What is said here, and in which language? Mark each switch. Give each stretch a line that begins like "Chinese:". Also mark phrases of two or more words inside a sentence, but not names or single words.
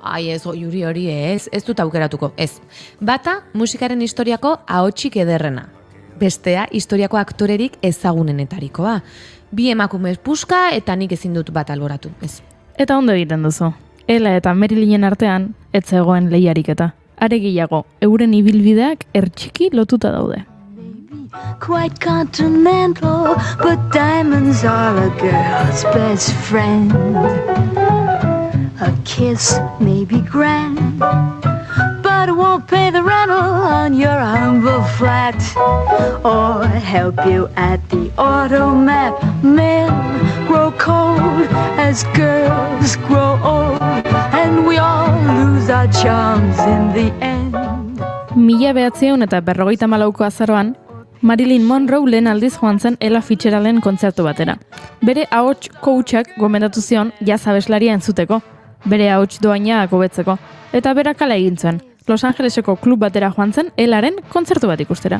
Basque: Ai ez, Goiuri hori ez dut aukeratuko, ez. Bata, musikaren historiako ahotsik ederrena. Bestea, historiako aktorerik ezagunenetarikoa. Bi emakume puska eta nik ezin dut bat alboratu, ez. Eta ondo egiten duzu. Ella eta Marilynen artean, ez zegoen lehiariketa. Are gehiago, euren ibilbideak ertxiki lotuta daude.
English: Quite continental, but diamonds are a girl's best friend. A kiss may be grand, but it won't pay the rental on your humble flat, or help you at the automat. Men grow cold as girls grow old, and we all lose our charms in the end.
Basque: 1954ko azaroan, Marilyn Monroe lehen aldiz joan zen Ella Fitzgeralden kontzertu batera. Bere ahots coachak gomendatu zion jazz abeslaria entzuteko, bere ahots doainak hobetzeko, eta berak hala egin zuen. Los Angeleseko klub batera joan zen Ellaren kontzertu bat ikustera.